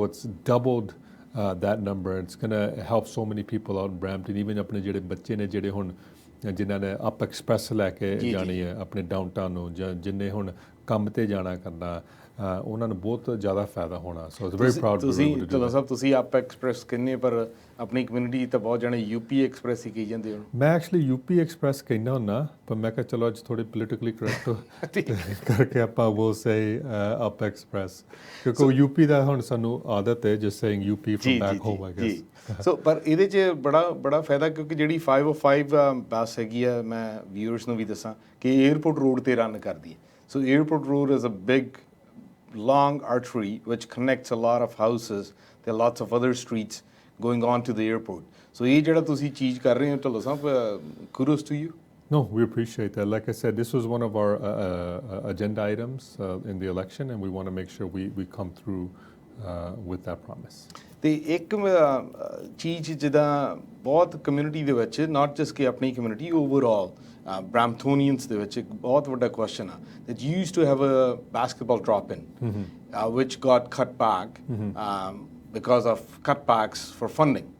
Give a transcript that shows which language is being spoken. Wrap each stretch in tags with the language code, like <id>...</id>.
<en>So it's doubled that number. It's going to help so many people out in Brampton.</en> <pa>Even ਆਪਣੇ ਜਿਹੜੇ ਬੱਚੇ ਨੇ ਜਿਹੜੇ ਹੁਣ ਜਿਨ੍ਹਾਂ ਨੇ ਅਪ ਐਕਸਪ੍ਰੈਸ ਲੈ ਕੇ ਜਾਣੀ ਹੈ ਆਪਣੇ ਡਾਊਨਟਾਊਨ ਨੂੰ ਜਾਂ ਜਿੰਨੇ ਹੁਣ ਕੰਮ ਤੇ ਜਾਣਾ ਕਰਨਾ ਉਹਨਾਂ ਨੂੰ ਬਹੁਤ ਜ਼ਿਆਦਾ ਫਾਇਦਾ ਹੋਣਾ.</pa> <en>so it's very proud</en> <pa>ਤੁਸੀਂ ਢਿੱਲੋਂ ਸਾਹਿਬ ਤੁਸੀਂ ਅਪ ਐਕਸਪ੍ਰੈਸ ਕਹਿੰਦੇ ਪਰ ਆਪਣੀ ਕਮਿਊਨਿਟੀ ਤਾਂ ਬਹੁਤ ਜਾਣੇ ਯੂਪੀ ਐਕਸਪ੍ਰੈਸ ਹੀ ਕਹੀ ਜਾਂਦੇ ਹੋ. ਮੈਂ ਐਕਚੁਅਲੀ ਯੂਪੀ ਐਕਸਪ੍ਰੈਸ ਕਹਿੰਦਾ ਹੁੰਦਾ ਪਰ ਮੈਂ ਕਿਹਾ ਚਲੋ ਅੱਜ ਥੋੜੀ ਪੋਲੀਟੀਕਲੀ ਕਰੈਕਟ ਕਰਕੇ ਆਪਾਂ ਉਹ ਸੇ ਅਪ ਐਕਸਪ੍ਰੈਸ ਕਿਉਂਕਿ ਯੂਪੀ ਦਾ ਹੁਣ ਸਾਨੂੰ ਆਦਤ ਹੈ</pa> <en>Just saying UP from back home I guess.</en> <pa>ਸੋ ਪਰ ਇਹਦੇ 'ਚ ਬੜਾ ਫਾਇਦਾ ਕਿਉਂਕਿ ਜਿਹੜੀ 505 ਬੱਸ ਹੈਗੀ ਆ ਮੈਂ ਵਿਊਅਰਸ ਨੂੰ ਵੀ ਦੱਸਾਂ ਕਿ ਏਅਰਪੋਰਟ ਰੋਡ ਤੇ ਰਨ ਕਰਦੀ ਹੈ. ਸੋ airport road</pa> <en>Is a big long artery which connects a lot of houses. There are lots of other streets going on to the airport.</en> <pa>So ਇਹ ਜਿਹੜਾ ਤੁਸੀਂ ਚੀਜ਼ ਕਰ ਰਹੇ ਹੋ ਢਿੱਲੋਂ ਸਾਹਿਬ,</pa> <en>kudos to you. No, we appreciate that. Like I said, this was one of our agenda items in the election, and we want to make sure we come through with that promise.</en> <pa>ਤੇ ਇੱਕ ਚੀਜ਼ ਜਿੱਦਾਂ ਬਹੁਤ community ਦੇ ਵਿੱਚ not just ਕਿ ਆਪਣੀ community overall Bramptonians ਦੇ ਵਿੱਚ ਇੱਕ ਬਹੁਤ ਵੱਡਾ ਕੁਐਸਚਨ ਆ</pa> <en>that you used to have a basketball drop-in which got cut back because of cutbacks for funding.</en>